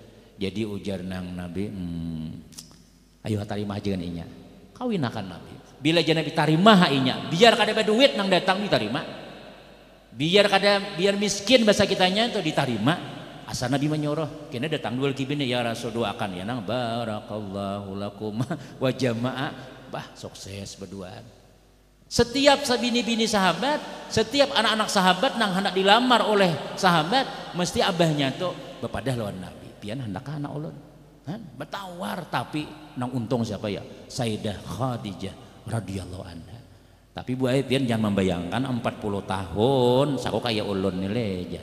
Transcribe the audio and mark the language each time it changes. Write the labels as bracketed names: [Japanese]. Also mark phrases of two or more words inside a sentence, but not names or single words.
[Banjar] Jadi ujar nang Nabi, ayo tarima aja kan inya. Kawinakan Nabi. Bila jangan Nabi tarima inya, biar kada ada duit nang datang diterima. Biar miskin bahasa kitanya itu diterima. Asal Nabi menyuruh, kena datang dua kibine [Arabic] يا رسول [Banjar] doakan ya nang [Arabic] بارك الله لكم وجمع, [Banjar] bah sukses berduaan. Setiap bini-bini sahabat, setiap anak-anak sahabat nang hendak dilamar oleh sahabat, mesti abahnya tuh bepadah lawan Nabi. Pian hendak anak ulun, bertawar tapi nang untung siapa ya? Sayyidah Khadijah [Arabic] رضي الله عنها. [Banjar] Tapi Bu Ai pian jangan membayangkan 40 tahun, sako kayak ulun nih lejar.